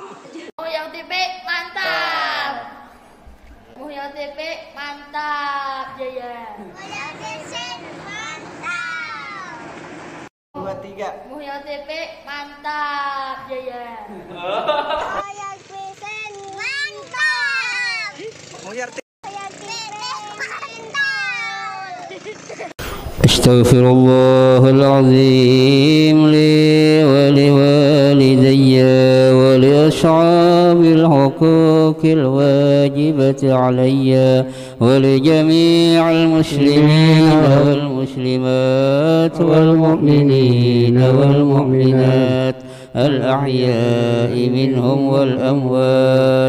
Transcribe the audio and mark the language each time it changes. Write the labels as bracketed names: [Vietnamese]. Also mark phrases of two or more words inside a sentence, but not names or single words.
[Malay] Biar TV mantap. Biar TV mantap. Jaya. Biar TV mantap. 2, 3. Biar TV mantap. Jaya. Biar TV mantap. Biar [Arabic] أستغفر الله العظيم لي ولوالدي ولأصحاب الحقوق الواجبة علي ولجميع المسلمين والمسلمات والمؤمنين والمؤمنات الأحياء منهم والأموات.